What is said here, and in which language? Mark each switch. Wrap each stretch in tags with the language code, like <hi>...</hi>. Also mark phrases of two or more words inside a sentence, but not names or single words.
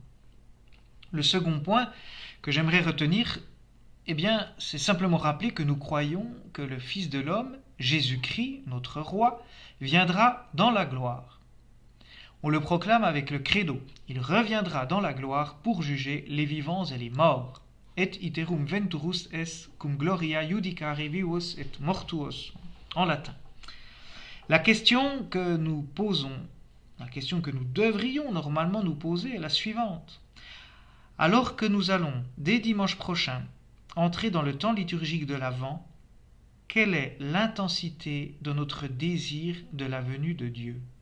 <fr>Le second point que j'aimerais retenir, c'est simplement rappeler que nous croyons que le Fils de l'homme, Jésus-Christ, notre roi, viendra dans la gloire. On le proclame avec le credo. Il reviendra dans la gloire pour juger les vivants et les morts.</fr> <la>Et iterum venturus es cum gloria judicare vivos et mortuos,</la> <fr>en latin. La question que nous posons, la question que nous devrions normalement nous poser est la suivante. Alors que nous allons, dès dimanche prochain, entrer dans le temps liturgique de l'Avent, quelle est l'intensité de notre désir de la venue de Dieu ?</fr>